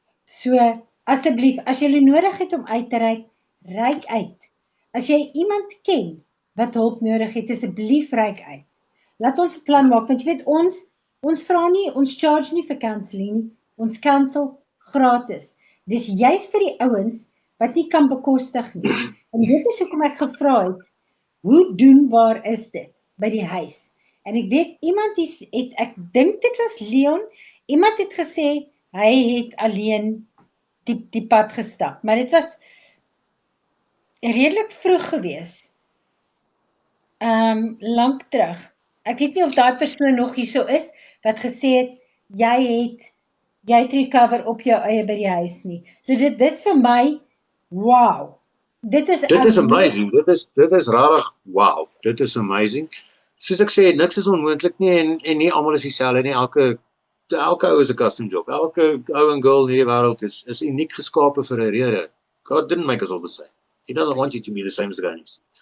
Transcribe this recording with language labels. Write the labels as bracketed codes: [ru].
[af] So asseblief, as jy nodig het om uit te reik uit. As jy iemand ken wat hulp nodig het, asseblief reik uit. Laat ons 'n plan maak, want jy weet ons vra nie, ons charge nie vir counselling nie. Ons counsel gratis. Dis juist vir die ouens wat nie kan bekostig nie. En dit is hoekom ek gevra het, hoe doenbaar is dit by die huis? En ek weet iemand ek dink dit was Leon, iemand het gesê hy het alleen die pad gestap, maar dit was redelik vroeg gewees. Lank terug. Ek weet nie of daai persoon nog hierso is wat gesê het jy het recover op jou eie by die huis nie. So dis vir my wow. Dit is Dit is amazing. amazing. Dit is rarig. Wow, dit is amazing. Soos ek sê, niks is onmoontlik nie en nie almal is dieselfde nie. Elke ou is 'n custom job. Elke ou en girl in hierdie wêreld is uniek geskape vir 'n rede. [en] God didn't make us all the same. He doesn't want you to be the same as the guys.